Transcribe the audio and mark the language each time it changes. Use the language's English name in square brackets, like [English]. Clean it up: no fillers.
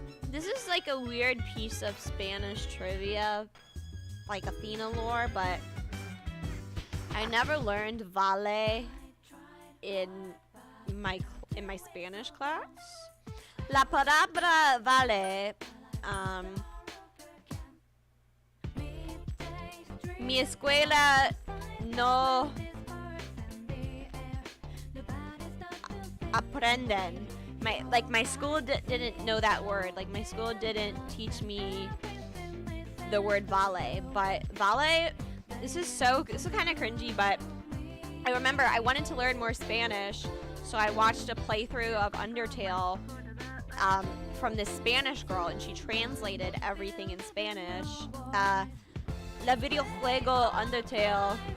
[English] This is like a weird piece of Spanish trivia, like Athena lore, but I never learned vale in my Spanish class. [Spanish] La palabra vale, mi escuela no aprenden. [English] My school didn't know that word. Like my school didn't teach me the word vale. But vale, this is kind of cringy, but I remember I wanted to learn more Spanish, so I watched a playthrough of Undertale from this Spanish girl, and she translated everything in Spanish. [Spanish] La videojuego Undertale.